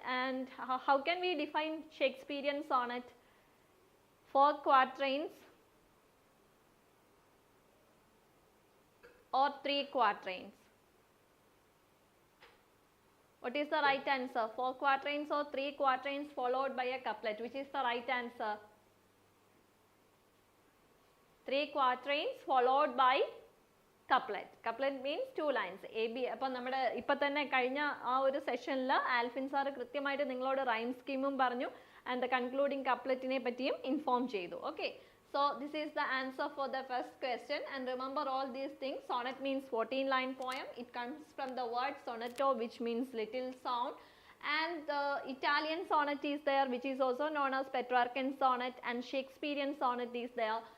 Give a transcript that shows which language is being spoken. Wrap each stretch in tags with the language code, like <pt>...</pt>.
<en>And how can we define Shakespearean sonnet? 4 quatrains or 3 quatrains? What is the right answer? 4 quatrains or 3 quatrains followed by a couplet? Which is the right answer? 3 quatrains followed by couplet. Couplet means 2 lines. A, B.</en> <ml>അപ്പോൾ നമ്മുടെ ഇപ്പോൾ തന്നെ കഴിഞ്ഞ ആ ഒരു സെഷനിൽ Alfin sir കൃത്യമായിട്ട് നിങ്ങളോട് റൈം സ്കീമും പറഞ്ഞു</ml> <en>and the concluding</en> <ml>coupletനെ പറ്റിയും ഇൻഫോം ചെയ്തു.</ml> <en>Okay. So this is the answer for the first question, and remember all these things. Sonnet means 14-line poem. It comes from the word sonetto, which means little sound, and the Italian sonnet is there, which is also known as Petrarchan sonnet, and Shakespearean sonnet is there.</en>